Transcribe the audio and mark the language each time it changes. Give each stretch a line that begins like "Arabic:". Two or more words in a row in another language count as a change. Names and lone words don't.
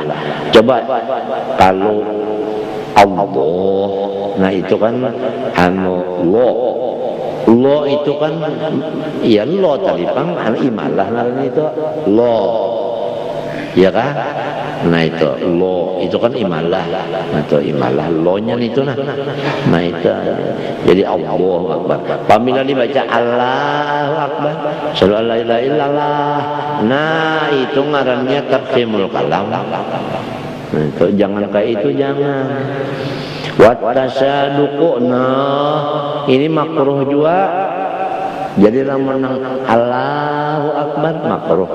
Banjar: Coba kalau Allah, nah itu kan lo itu kan ya lo tadi pang imalah namanya itu lo, ya kan? Nah itu lo itu kan imalah, nah itu imalah lo nya itu nah itu jadi
Arabic: الله أكبر. Apabila dibaca الله أكبر صلى الله لا إله إلا الله,
Banjar: nah itu ngarannya
Arabic: تفخيم الكلام.
Banjar: Nah itu jangan kayak itu, jangan.
Arabic: والتصدق,
Banjar: nah ini makruh juga Jadi lamun nang
Arabic: الله أكبر
Banjar: makruh.